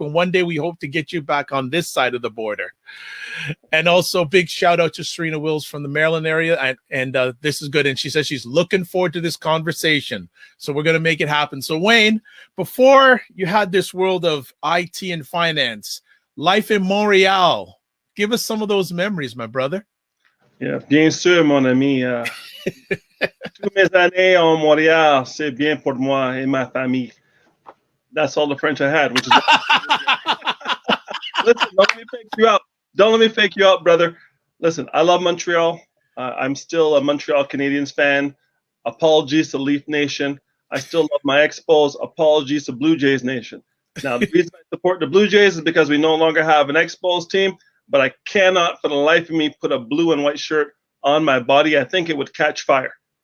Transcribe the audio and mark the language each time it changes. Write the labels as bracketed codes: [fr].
[en] And one day we hope to get you back on this side of the border. And also big shout out to Serena Wills from the Maryland area. And this is good. And she says she's looking forward to this conversation. So we're going to make it happen. So Wayne, before you had this world of IT and finance, life in Montreal, give us some of those memories, my brother. [fr] Yeah, bien sûr, mon ami. Tous mes années en Montréal, c'est bien pour moi et ma famille. [en] That's all the French I had, which is. Listen, don't let me fake you out. Don't let me fake you out, brother. Listen, I love Montreal. I'm still a Montreal Canadiens fan. Apologies to Leaf Nation. I still love my Expos. Apologies to Blue Jays Nation. Now, the reason I support the Blue Jays is because we no longer have an Expos team, but I cannot for the life of me put a blue and white shirt on my body. I think it would catch fire.